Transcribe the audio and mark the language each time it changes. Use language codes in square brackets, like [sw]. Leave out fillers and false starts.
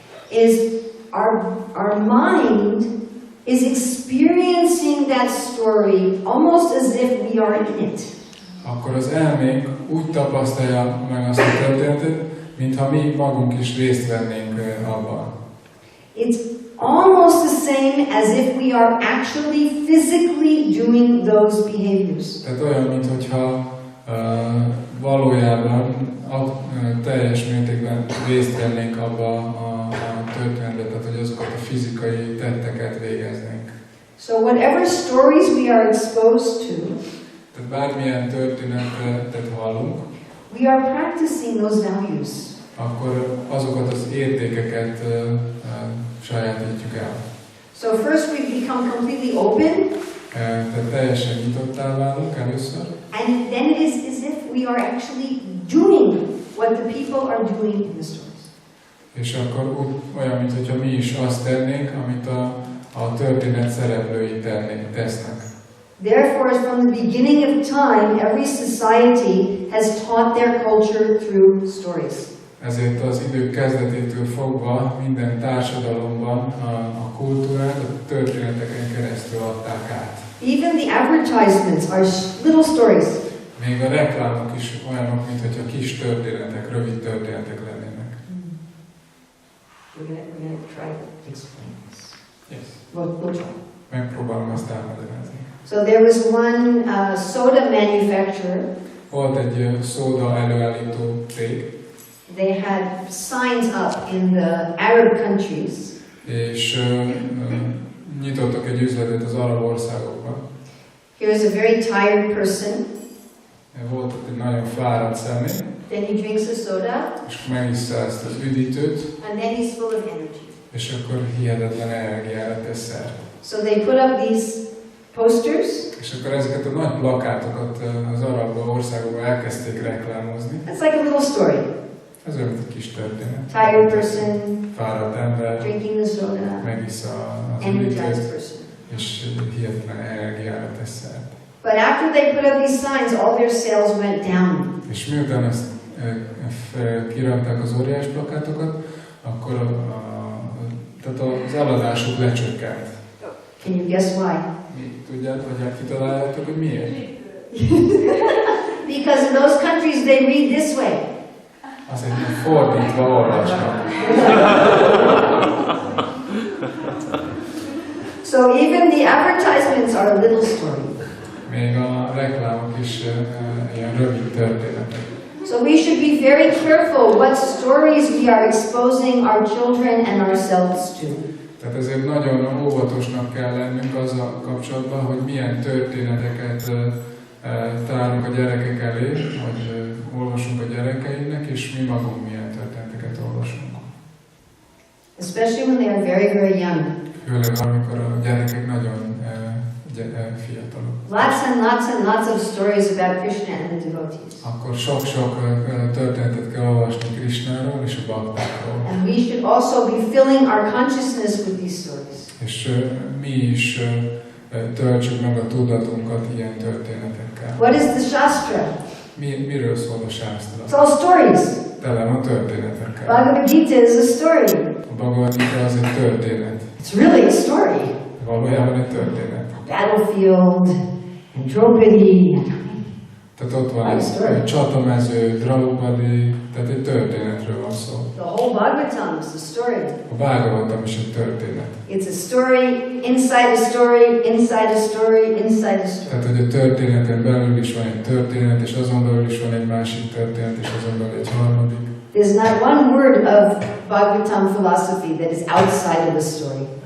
[en] is our mind is experiencing that story almost as if we are in it. [hu] Akkor az elménk úgy tapasztalja meg azt a történetet, mintha mi magunk is részt vennénk abban. [en] It's almost the same as if we are actually physically doing those behaviors. [hu] Tehát olyan, mintha valójában teljes mértékben részt vennénk abba a történetbe, tehát hogy azokat a fizikai tetteket végeznénk. [en] So whatever stories we are exposed to, [hu] Tehát bármilyen történetet hallunk, [en] we are practicing those values. [hu] akkor azokat az értékeket sajátítjuk el. [en] So first we become completely open, [hu] Tehát teljesen nyitottá válunk először, [en] and then it is as if we are actually doing what the people are doing in the stories. [hu] és akkor olyan, mintha mi is azt tennénk, amit a történet szereplői tesznek. [en] Therefore, from the beginning of time, every society has taught their culture through stories. [hu] Ezért az idők kezdetétől fogva minden társadalomban a kultúrát a történeteken keresztül adták át. [en] Even the advertisements are little stories. [hu] Még a reklámok is olyanok, mintha kis történetek, rövid történetek lennének. [en] We're gonna try to explain this. Yes. We'll try. [hu] Megpróbálom azt elmagyarázni. [en] So there was one soda manufacturer. [hu] Volt egy szóda előállító cég, [en] They had signs up in the Arab countries. [hu] és nyitottak egy üzletet az arab országokban. [en] Here's a very tired person. [hu] Volt ott egy nagyon fáradt személy, [en] Then he drinks a soda, [hu] és megissza ezt az üdítőt, [en] and then he's full of energy. [hu] és akkor hihetetlen energiára tesz szert. [en] So they put up these posters. [hu] És akkor ezeket a nagy plakátokat az arab országokban elkezdték reklámozni. [en] It's like a little story. [hu] Ez olyan, mint egy kis történet. [en] Tired person, [hu] Fáradt ember, [en] drinking the soda, [hu] megissza az [en] energized [hu] üdítőt, [en] person. [hu] és hihetetlen energiára tesz szert. [en] But after they put up these signs, all their sales went down. [hu] És miután ezt kirakták az óriás plakátokat, akkor tehát az eladásuk lecsökkent. [en] Can you guess why? [hu] Tudjátok, vagy kitaláljátok, hogy miért? [en] Because in those countries they read this way. [hu] Azért, mert fordítva olvasnak. [en] So even the advertisements are a little story. [hu] Még a reklámok is ilyen rövid történetek. [en] So we should be very careful what stories we are exposing our children and ourselves to. [hu] Tehát ezért nagyon óvatosnak kell lennünk azzal kapcsolatban, hogy milyen történeteket tárunk a gyerekek elé, vagy olvasunk a gyerekeinknek, és mi magunk milyen történeteket olvasunk. [en] Especially when they are very, very young. [hu] Főleg amikor a gyerekek nagyon fiatalok. [en] Lots of stories about Krishna and the devotees. [hu] Akkor sok-sok történetet kell olvasni Krishnáról és a baktákról. [en] And we should also be filling our consciousness with these stories. [hu] És mi is töltsük meg a tudatunkat ilyen történetekkel. [en] What is the Shastra? [hu] Miről szól a [en] It's [hu] sásztra? [en] all stories. [hu] Tele van történetekkel. [en] Bhagavad Gita is a story. [hu] A Bhagavad Gita az egy történet. [en] It's really a story. [hu] Valójában egy történet. [en] Battlefield, and Draupadi. [hu] Tehát ott van egy csatamező, Draupadi, tehát egy történetről van szó. [en] The whole Bhagavatam is a story. [hu] A Bhagavatam is egy történet. [en] It's a story, inside a story, inside a story, inside a story. [hu] Tehát, hogy a történeten belül is van egy történet, és azon belül is van egy másik történet, és azon belül egy harmadik. [en] There's not one word of Bhagavatam philosophy that is outside of the story.